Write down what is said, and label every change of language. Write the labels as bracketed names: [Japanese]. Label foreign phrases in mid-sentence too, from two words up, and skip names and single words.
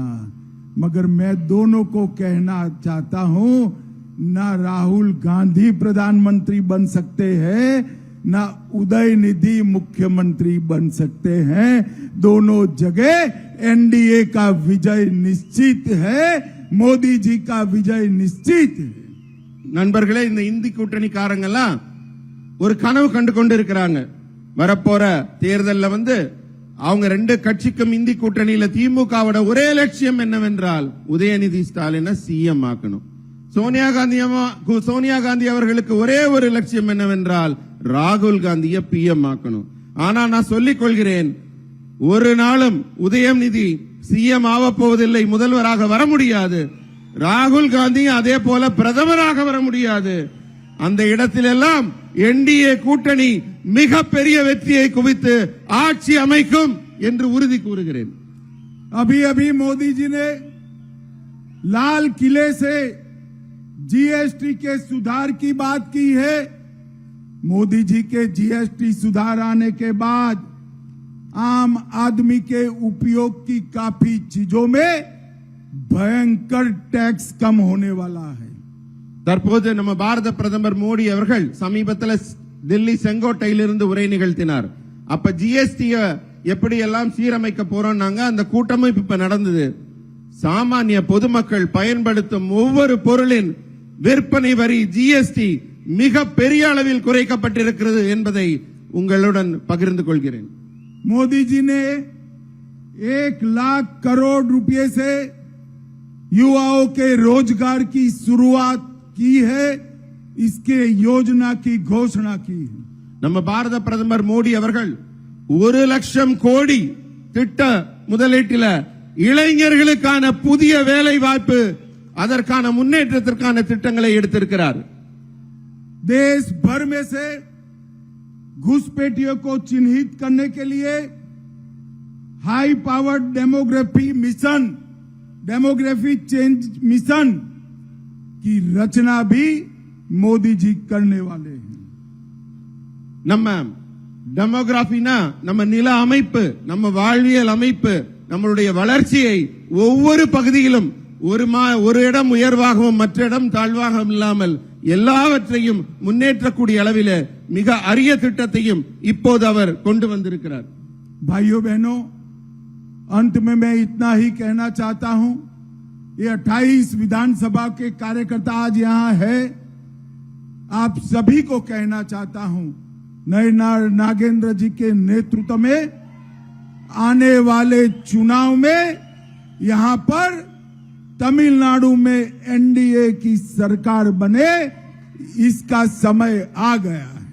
[Hindi] मगर मैं दोनों को कहना चाहता हूं, ना राहुल गांधी प्रधानमंत्री बन सकते हैं, ना उदयनिधि मुख्यमंत्री बन सकते हैं. दोनों जगह एनडीए का विजय निश्चित है, मोदी जी का विजय निश्चित है. [Tamil] நண்பர்களே, இந்த இந்தி கூட்டணிக்காரங்கெல்லாம் ஒரு கனவு கண்டு கொண்டு இருக்கிறாங்க. வரப்போற தேர்தல்ல அவங்க ரெண்டு கட்சிக்கும் இந்தி கூட்டணியில திமுகவோட ஒரே லட்சியம் என்னவென்றால் உதயநிதி ஸ்டாலினை சிஎம் ஆக்கணும். சோனியா காந்தி அவர்களுக்கு ஒரே ஒரு லட்சியம் என்னவென்றால் ராகுல் காந்தியை பிஎம் ஆக்கணும். ஆனா நான் சொல்லிக் கொள்கிறேன், ஒரு நாளும் உதயநிதி சிஎம் ஆக போவதில்லை, முதல்வராக வர முடியாது. ராகுல் காந்தி அதே போல பிரதமராக வர முடியாது. அந்த இடத்திலெல்லாம் என்டிஏ கூட்டணி மிகப்பெரிய வெற்றியை குவித்து ஆட்சி அமைக்கும் என்று உறுதி கூறுகிறேன். [Hindi] अभी अभी मोदी जी ने लाल किले से जीएसटी के सुधार की बात की है. मोदी जी के जीएसटी सुधार आने के बाद आम आदमी के उपयोग की काफी चीजों में भयंकर टैक्स कम होने वाला है. [Tamil] தற்போது நம்ம பாரத பிரதமர் மோடி அவர்கள் சமீபத்தில் டெல்லி செங்கோட்டையிலிருந்து உரை நிகழ்த்தினார். அப்ப ஜிஎஸ்டி எப்படி எல்லாம் சீரமைக்க போறோம்னாங்க. அந்த கூட்டமும் இப்ப நடந்தது. சாமானிய பொதுமக்கள் பயன்படுத்தும் ஒவ்வொரு பொருளின் விற்பனை வரி ஜிஎஸ்டி மிக பெரிய அளவில் குறைக்கப்பட்டிருக்கிறது என்பதை உங்களுடன் பகிர்ந்து கொள்கிறேன். [Hindi] मोदी जी ने 1 लाख करोड़ रुपए से युवाओं के रोजगार की शुरुआत की है, इसके योजना की घोषणा की है. [Tamil] நம்ம பாரத பிரதமர் மோடி அவர்கள் 1 லட்சம் கோடி திட்ட முதலீட்டில இளைஞர்களுக்கான புதிய வேலை வாய்ப்பு, அதற்கான முன்னேற்றத்திற்கான திட்டங்களை எடுத்திருக்கிறார். [Hindi] देश भर में से घुसपैठियों को चिन्हित करने के लिए [English] high powered demography change mission [Hindi] की रचना भी मोदी जी करने वाले हैं. [Tamil] நம்ம டெமோகிராஃபினா நம்ம நில அமைப்பு, நம்ம வாழ்வியல் அமைப்பு, நம்மளுடைய வளர்ச்சியை ஒவ்வொரு பகுதியிலும் ஒரு இடம் உயர்வாகவும் மற்ற இடம் தாழ்வாகவும் இல்லாமல் எல்லாவற்றையும் முன்னேற்றக்கூடிய அளவில் மிக அரிய திட்டத்தையும் இப்போது அவர் கொண்டு வந்திருக்கிறார். [Hindi] भाइयों बहनों, अंत में मैं इतना ही कहना चाहता हूं, ये 28 विधानसभा के कार्यकर्ता आज यहां है. आप सभी को कहना चाहता हूं, नयनार नागेंद्र जी के नेतृत्व में आने वाले चुनाव में यहां पर तमिलनाडु में एनडीए की सरकार बने, इसका समय आ गया है.